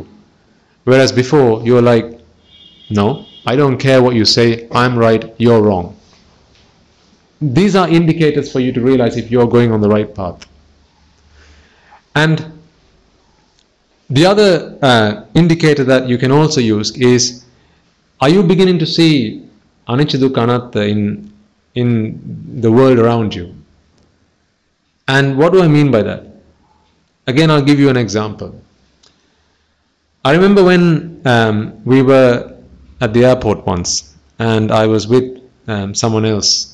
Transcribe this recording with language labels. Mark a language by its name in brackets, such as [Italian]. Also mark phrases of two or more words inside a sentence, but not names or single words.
[English] Whereas before, you're like, no, I don't care what you say. I'm right, you're wrong. These are indicators for you to realize if you're going on the right path. And the other indicator that you can also use is, are you beginning to see [Pali] anicca dukkha anatta [English] in the world around you? And what do I mean by that? Again, I'll give you an example. I remember when we were at the airport once, and I was with someone else.